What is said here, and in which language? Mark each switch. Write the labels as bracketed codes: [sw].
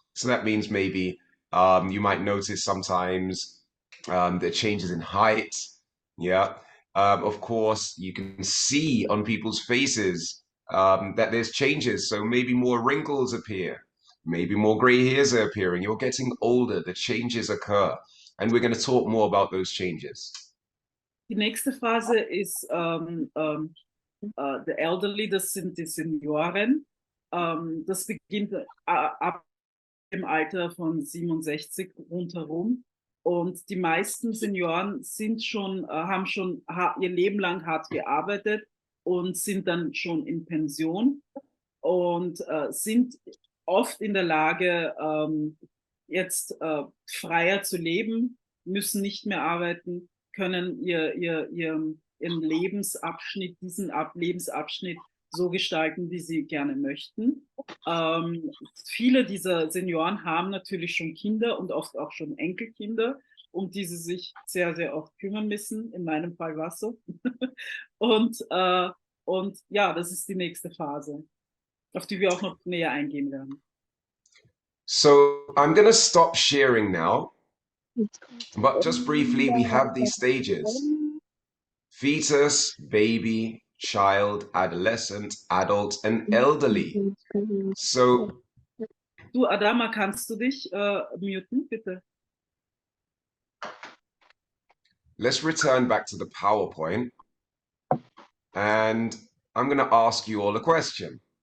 [en] So that means maybe you might notice sometimes the changes in height. Yeah. Of course, you can see on people's faces that there's changes. So maybe more wrinkles appear. Maybe more gray hairs are appearing. You're getting older. The changes occur. And we're going to talk more about those changes. [de] Die nächste Phase ist [en] the elderly, [de] das sind die Senioren. Das beginnt ab dem Alter von 67 rundherum. Und die meisten Senioren haben schon ihr Leben lang hart gearbeitet und sind dann schon in Pension und sind oft in der Lage, jetzt freier zu leben, müssen nicht mehr arbeiten, können ihren Lebensabschnitt, Lebensabschnitt so gestalten, wie sie gerne möchten. Viele dieser Senioren haben natürlich schon Kinder und oft auch schon Enkelkinder, um die sie sich sehr, sehr oft kümmern müssen. In meinem Fall war es so. Und ja, das ist die nächste Phase, auf die wir auch noch näher eingehen werden. [en] So I'm going to stop sharing now, but just briefly, we have these stages. fetus, baby, child, adolescent, adult, and elderly. So [de] Du, Adama, kannst du dich muten, bitte? [en] let's return back to the PowerPoint, and I'm going to ask you all a question.